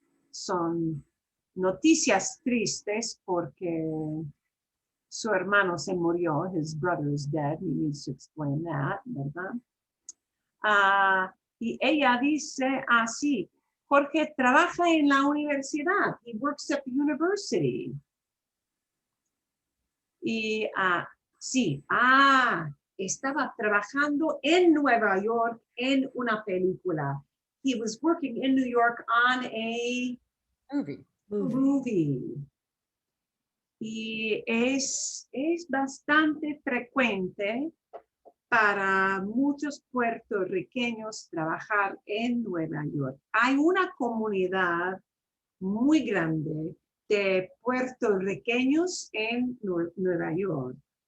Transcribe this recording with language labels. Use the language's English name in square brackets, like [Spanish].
[Spanish] Son noticias tristes porque su hermano se murió. [English] His brother is dead. He needs to explain that, [Spanish] ¿verdad? Y ella dice así, Jorge trabaja en la universidad. [English] He works at the university. [Spanish] Y sí, estaba trabajando en Nueva York en una película. [English] He was working in New York on a movie. [Spanish] Y es bastante frecuente para muchos puertorriqueños trabajar en Nueva York. Hay una comunidad muy grande de puertorriqueños en Nueva York.